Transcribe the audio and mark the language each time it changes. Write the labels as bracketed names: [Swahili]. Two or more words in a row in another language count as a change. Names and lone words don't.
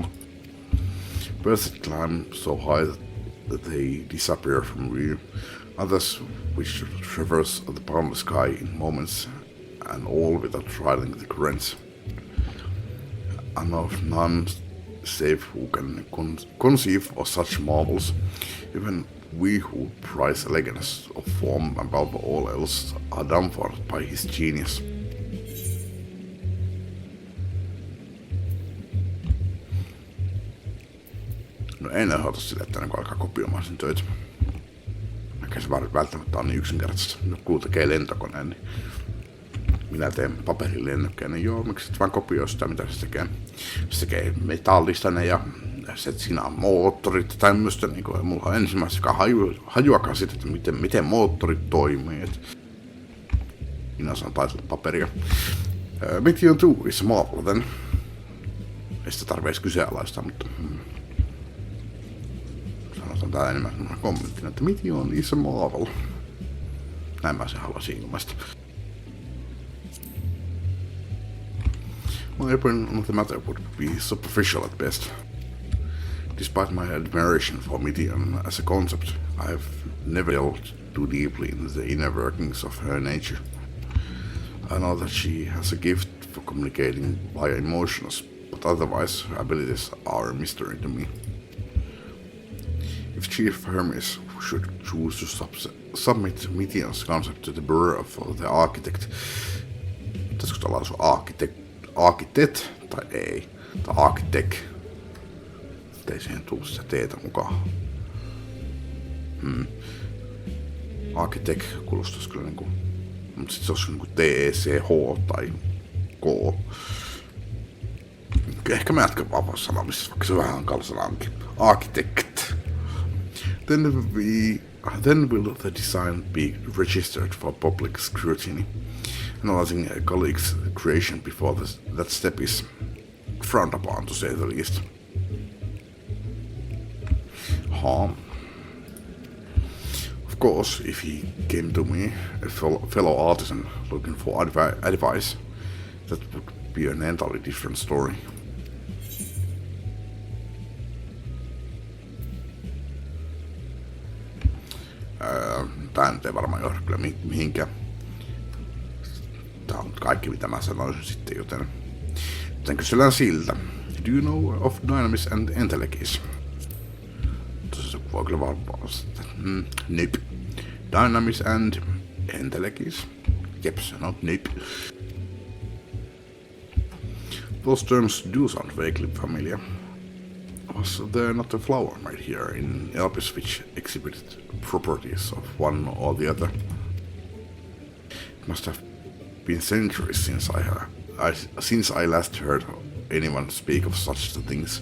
[English] Birds that climb so high that they disappear from view, others which traverse the boundless sky in moments, and all without trialing the currents. I know of none save who can conceive of such marvels. Even we who prize elegance of form above all else are dumbfounded by his genius. [Finnish] No en ehdota sille, että ne alkaa kopioimaan sen töitä. Eikä se välttämättä on niin yksinkertaista. Joku tekee lentokoneen, niin minä teen paperilennokkeen, niin joo, miksi et vaan kopioi sitä, mitä se tekee. Se tekee metallista ne ja sitten siinä on moottorit ja tämmöistä, niin kuin mulla on ensimmäisestä hajuakaan siitä, että miten moottorit toimii. Minä saan taitella paperia. [English] Video is a marvel then. [Finnish] Ei sitä tarvitse edes kyseenalaistaa, mutta sanotaan täällä enemmän kommenttina, että [English] video is a marvel. [Finnish] Näin mä sen haluaisin ilmaista. [English] My opinion on the matter would be superficial at best. Despite my admiration for Midian as a concept, I have never delved too deeply into the inner workings of her nature. I know that she has a gift for communicating via emotions, but otherwise her abilities are a mystery to me. If Chief Hermes should choose to submit Midian's concept to the bureau of the architect, [Finnish] pitäisikö tämä lausua architect tai ei, tai architect, ettei siihen tule sitä teetä mukaan. Architect kuulostaisi kyllä niinku, mutta sit se olisi niinku TECH tai K. Ehkä mä jatkan vaan sanomisessa, vaikka se vähän hankala sanankin. Architect. [English] Then will the design be registered for public scrutiny. analyzing a colleague's creation before that step is frowned upon, to say the least. Of course, if he came to me, a fellow artisan, looking for advice, that would be an entirely different story. [Finnish] Tää nyt ei varmaan johda kyllä mihinkään. Tää on kaikki mitä mä sanoisin sitten, joten kysellään siltä. [English] Do you know of dynamis and entelekis? [Finnish] Tuossa voi kyllä vaan vastata. [English] Nope. Dynamis and entelekis? [Finnish] Jep, sanoo nope. [English] Those terms do sound vaguely familiar. Was there not a flower made here in Elpis which exhibited properties of one or the other? It must have been centuries since I last heard anyone speak of such things.